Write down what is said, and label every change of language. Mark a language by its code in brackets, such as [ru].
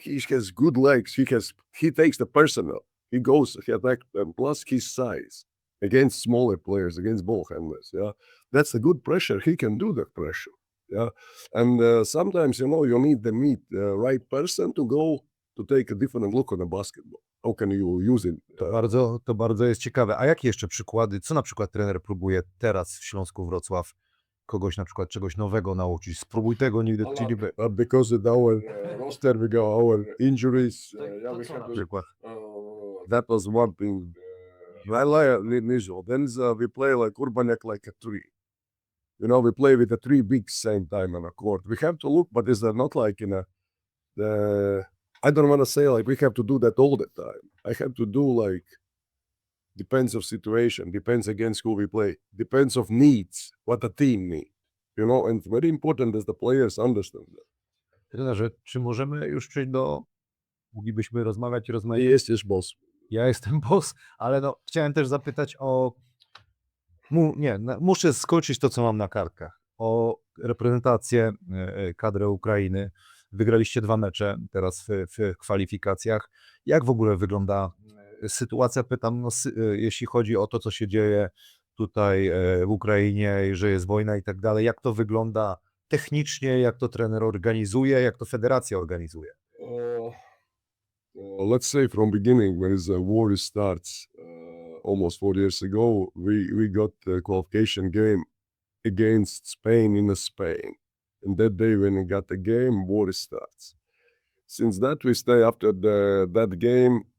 [en] He has good legs. He takes the personal. He goes, he attack, and plus his size against smaller players, against ball handlers. Yeah, that's a good pressure. He can do that pressure. Yeah, and sometimes, you know, you need to meet the right person to go to take a different look on the basketball. How can you use it? [pl] To bardzo jest ciekawe. A jakie jeszcze przykłady, co na przykład trener próbuje teraz w Śląsku Wrocław kogoś na przykład czegoś nowego nauczyć? Spróbuj tego, nigdy ci nie by. [en] Because in our roster we got our injuries. Yeah, we have [pl] Przykład. [en] that was one thing. I like Nizo. Then we play like Urbaniak like a 3. You know, we play with the 3 bigs same time on a court. We have to look, but it's not like in I don't want to say like we have to do that all the time. I have to do like, depends of situation, depends against who we play, depends of needs, what the team needs. You know, and very important is the players understand that. [pl] Trenerze, czy możemy już przejść moglibyśmy rozmawiać? Jest boss. Ja jestem boss, ale no, chciałem też zapytać o, muszę skończyć to, co mam na kartkach, o reprezentację, kadrę Ukrainy. Wygraliście 2 mecze teraz w kwalifikacjach. Jak w ogóle wygląda sytuacja? Pytam, jeśli chodzi o to, co się dzieje tutaj w Ukrainie, że jest wojna i tak dalej. Jak to wygląda technicznie, jak to trener organizuje, jak to federacja organizuje? [en] Let's say from beginning, when the war starts, almost 4 years ago, we got a qualification game against Spain in Spain. And that day when we got the game, war starts. Since that, we stay after that game.